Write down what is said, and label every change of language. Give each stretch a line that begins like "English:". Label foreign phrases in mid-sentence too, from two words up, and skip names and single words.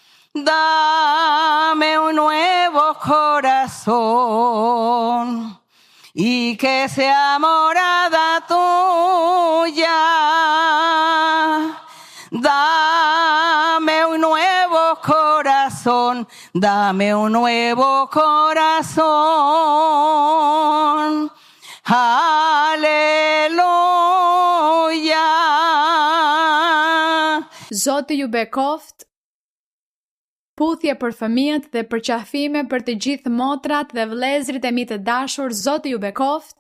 Spanish: Dame un nuevo corazón y que sea morada tuya. Dame corazón, dame un nuevo corazón.
Albanian: Halleluja. Zoti ju bekoft. Puthje për fëmijët dhe përqafime për të gjithë motrat dhe vëllezërit e mi të dashur. Zoti ju bekoft.